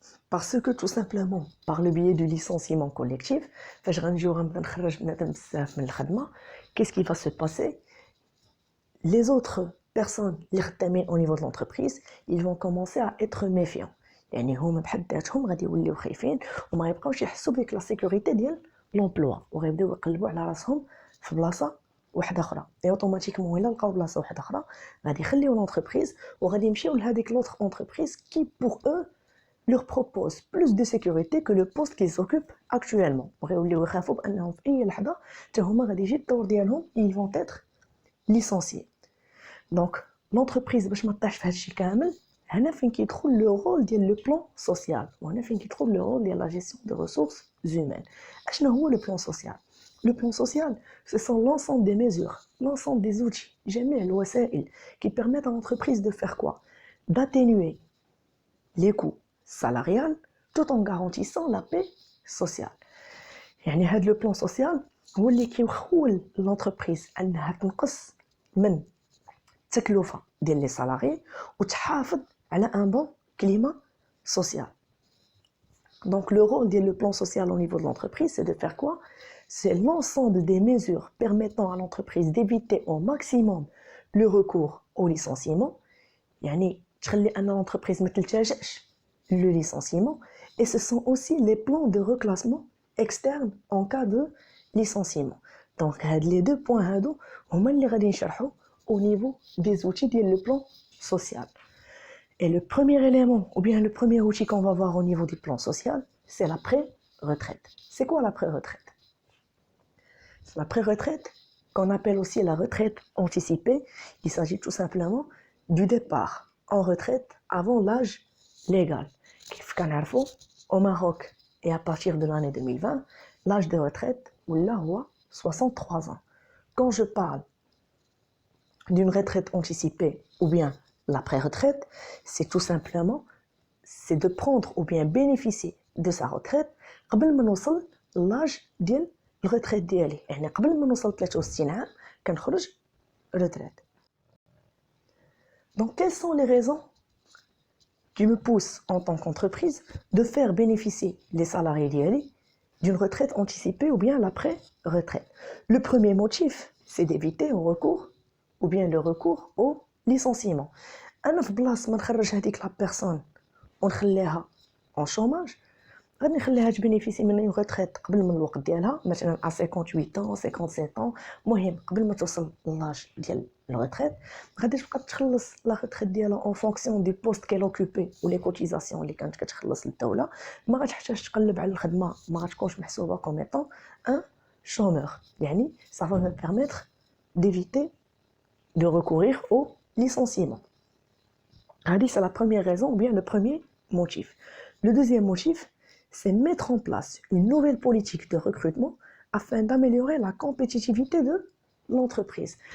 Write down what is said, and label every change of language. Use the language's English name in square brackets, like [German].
[French] Parce que tout simplement, par le biais du licenciement collectif, qu'est-ce qui va se passer? Les autres personnes au niveau de l'entreprise, ils vont commencer à être méfiants. [Arabic] يعني هما بحد ذاتهم غادي يوليو خايفين وما يبقاوش يحسوا بك لا سيكوريتي ديال لومبلوا وغيبداو يقلبوا على راسهم في بلاصه واحده اخرى اي اوتوماتيكمون الا لقاو بلاصه واحده اخرى غادي يخليو لونتربريز وغادي يمشيو لهذيك لوطر اونتربريز [French] qui pour eux leur propose plus de sécurité que le poste qu'ils occupent actuellement. [Arabic] وغيوليو يخافوا بانهم في اي لحظه حتى هما غادي يجي الدور ديالهم [French] ils vont être licenciés. [Arabic] Donc l'entreprise باش ما طيحش في هذا الشيء كامل هنا فين كيدخل لو رول ديال لو بلان سوسيال وهنا فين كيدخل لو رول ديال لا جيستيون دو ريسورس هيومين. اشنو هو لو بلان سوسيال؟ [French] Le plan social, ce sont l'ensemble des mesures, l'ensemble des outils, [Arabic] جميع الوسائل [French] qui permettent à l'entreprise de faire quoi? D'atténuer les coûts salariales tout en garantissant la paix sociale. [Arabic] يعني هذا لو بلان سوسيال هو اللي كيخول l'entreprise انها تنقص من التكلفه ديال لي سالاري وتحافظ على [French] un bon climat social. Donc le rôle du plan social au niveau de l'entreprise, c'est de faire quoi? C'est l'ensemble des mesures permettant à l'entreprise d'éviter au maximum le recours au licenciement. [Arabic] يعني تخلي أن l'entreprise ما تلتجأش le licenciement. [French] Et ce sont aussi les plans de reclassement externe en cas de licenciement. Donc les deux points [Arabic] هادو هما اللي غادي نشرحوا [French] au niveau des outils du plan social. Et le premier élément, ou bien le premier outil qu'on va voir au niveau du plan social, c'est la pré-retraite. C'est quoi la pré-retraite? La pré-retraite, qu'on appelle aussi la retraite anticipée, il s'agit tout simplement du départ en retraite avant l'âge légal. Au Maroc, Et à partir de l'année 2020, l'âge de retraite, là, 63 ans. Quand je parle d'une retraite anticipée ou bien l'après-retraite, c'est tout simplement c'est de prendre ou bien bénéficier de sa retraite [Arabic] قبل ما نوصل [French] l'âge ديال الريتريت ديالي. [Arabic] يعني قبل ما نوصل 63 عام كنخرج retraite. [French] Donc quelles sont les raisons qui me poussent en tant qu'entreprise de faire bénéficier les salariés ديالي d'une retraite anticipée ou bien l'après-retraite? Le premier motif, c'est d'éviter le recours ou bien le recours au licenciement. [Arabic] أنا في بلاصة ما نخرج هذيك لا بيرسون ونخليها [French] en chômage, [Arabic] غادي نخليها تبينيفيسي من une retraite قبل من الوقت ديالها، مثلا [French] à 58 ans 57 ans، [Arabic] المهم قبل ما توصل لاج ديال الريتريت غادي تبقى تخلص لا ريتريت ديالها [French] en fonction du poste qu'elle occupait ou les cotisations [Arabic] اللي كانت كتخلص للدوله. ما غاتحتاج تقلب على الخدمه، ما غاتكونش محسوبه [French] comme étant un chômeur. يعني ça va me permettre d'éviter de recourir au licenciement. C'est la première raison ou bien le premier motif. Le deuxième motif, c'est mettre en place une nouvelle politique de recrutement afin d'améliorer la compétitivité de l'entreprise.